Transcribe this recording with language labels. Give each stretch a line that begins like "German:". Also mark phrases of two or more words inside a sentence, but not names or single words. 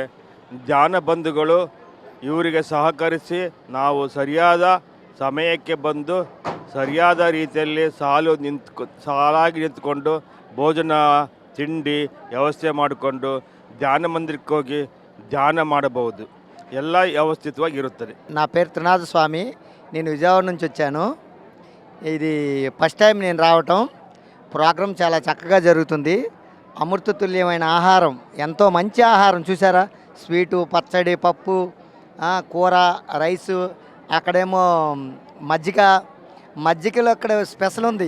Kannada: ಧ್ಯಾನ ಬಂಧುಗಳು ಇವರಿಗೆ ಸಹಕರಿಸಿ ನಾವು ಸರಿಯಾದ ಸಮಯಕ್ಕೆ ಬಂದು ಸರಿಯಾದ ರೀತಿಯಲ್ಲಿ ಸಾಲಾಗಿ ನಿಂತ್ಕೊಂಡು ಭೋಜನ ತಿಂಡಿ ವ್ಯವಸ್ಥೆ ಮಾಡಿಕೊಂಡು ಧ್ಯಾನ ಮಂದಿರಕ್ಕೆ ಹೋಗಿ ಧ್ಯಾನ ಮಾಡಬಹುದು. ಎಲ್ಲ ವ್ಯವಸ್ಥಿತವಾಗಿರುತ್ತದೆ.
Telugu: నా పేరు త్రినాథ స్వామి. నేను విజయవాడ నుంచి వచ్చాను. ఇది
English: first time
Telugu: నేను రావటం. ప్రోగ్రాం చాలా చక్కగా జరుగుతుంది. అమృతతుల్యమైన ఆహారం, ఎంతో మంచి ఆహారం. చూసారా, స్వీటు, పచ్చడి, పప్పు, కూర, రైసు, అక్కడేమో మజ్జిగలో అక్కడ స్పెషల్ ఉంది.